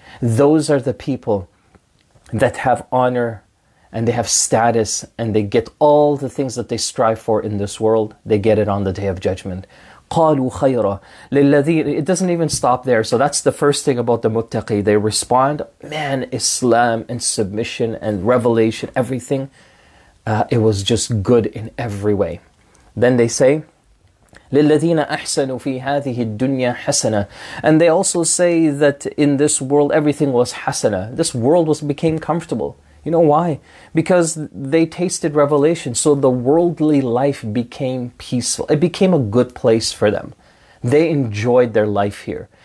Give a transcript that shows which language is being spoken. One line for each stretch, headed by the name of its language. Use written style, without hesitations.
English: Those are the people that have honor and they have status and they get all the things that they strive for in this world. They get it on the Day of Judgment.
Arabic: قالوا خيرا للذين.
English: It doesn't even stop there. So that's the first thing about the muttaqi. They respond, man, Islam and submission and revelation, everything, it was just good in every way. Then they say,
Arabic: لِلَّذِينَ أَحْسَنُوا فِي هَذِهِ الدُّنْيَا حَسَنًا.
English: And they also say that in this world everything was hasana. This world became comfortable. You know why? Because they tasted revelation, so the worldly life became peaceful. It became a good place for them. They enjoyed their life here.